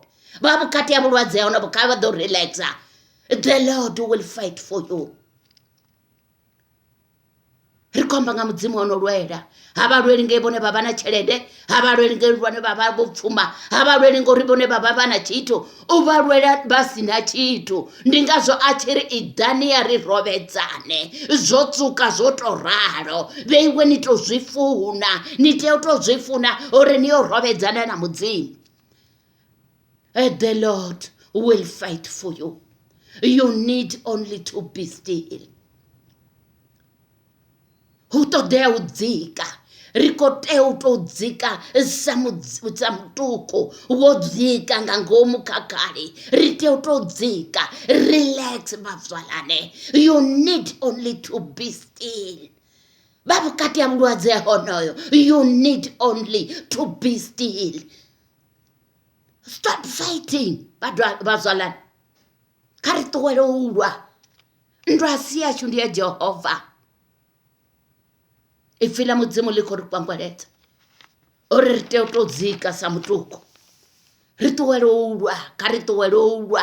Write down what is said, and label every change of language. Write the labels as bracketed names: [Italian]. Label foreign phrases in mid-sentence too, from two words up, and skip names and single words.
[Venda] Vha vhukati ha vhulwadze hono vho kha vha ḓo relaxa. [English] The Lord will fight for you. [Venda] Ri khomba nga mudzimu ono lwela. Ha vha lweli nge vhone vha vha na tshelede, ha vha lweli nge vhone vha vha vho pfuma, ha vha lweli ngori vhone vha vha na tshithu, u vha lwela vha sina tshithu. Ndi ngazwo a tshi ri idani ya ri rovhedzane, zwo tsuka zwo to ralo, vheiwe ni to zwi funa, ni tea u to zwi funa uri ni yo rovhedzana na mudzimu. [English] The Lord will fight for you. You need only to be still. [Venda] Hu ṱoḓea u dzika. Ri khou tea u tou dzika sa mutuku wo dzika nga ngomu khakhali. Ri tea u tou dzika. Relax bafzalane. [English] You need only to be still. [Venda] Vha vhukati ha vhulwadze honoyo. [English] You need only to be still. Stop fighting bafzalane. [Venda] Kha ri ṱuwele u lwa. Nndwa a si yashu ndi ya Jehova. Ipfi ḽa mudzimu ḽi khou ri kwangweledza uri ri tea u tou dzika sa mutuku. Ri ṱuwele u lwa. Kha ri ṱuwele u lwa.